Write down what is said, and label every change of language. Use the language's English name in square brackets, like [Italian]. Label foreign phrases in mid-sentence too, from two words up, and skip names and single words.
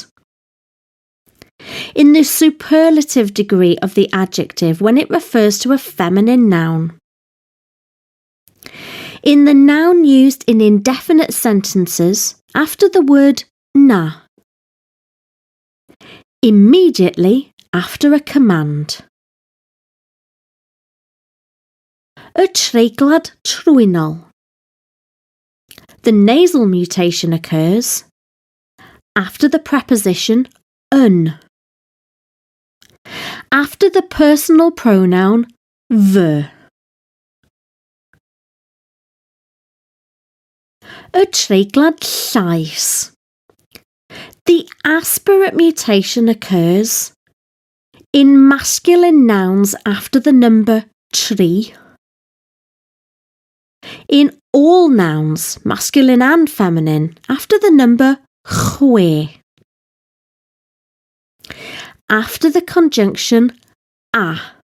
[English] In the superlative degree of the adjective when it refers to a feminine noun. In the noun used in indefinite sentences after the word na. Immediately after a command. [Welsh] Y treiglad trwynol. [English] The nasal mutation occurs after the preposition yn. After the personal pronoun fy. [Welsh] Y treiglad llais. [English] The aspirate mutation occurs in masculine nouns after the number 3, in all nouns, masculine and feminine, after the number chwe, after the conjunction a,